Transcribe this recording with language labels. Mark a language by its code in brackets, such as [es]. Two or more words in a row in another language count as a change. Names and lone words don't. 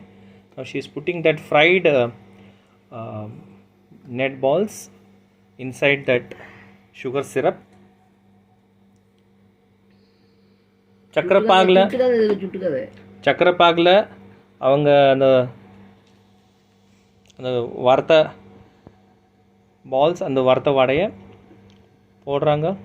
[en] She is putting that fried net balls inside that sugar syrup. [ta] சக்கரைப்பாகில் அவங்க அந்த வறுத்த பால்ஸ், அந்த வறுத்த வடையை போடுறாங்க.